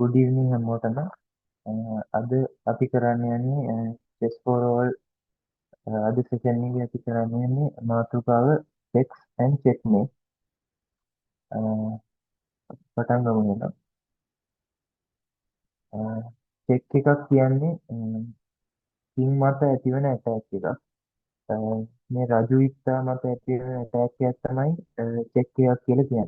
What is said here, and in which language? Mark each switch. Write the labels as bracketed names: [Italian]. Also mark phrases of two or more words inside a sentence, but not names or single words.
[English] good evening [Sinhala] හැමෝටම. අද අපි කරන්න යන්නේ [English] chess for all [Sinhala] අද session එකේ අපි කරන්න යන්නේ මාතෘකාව [English] sex and checkmate. [Sinhala] පටන් ගමු නේද? check එකක් කියන්නේ king මත ඇතිවන attack එකක්. මේ රජු ඉත්තා මත ඇතිවන attack එකක් තමයි check එකක් කියලා කියන්නේ.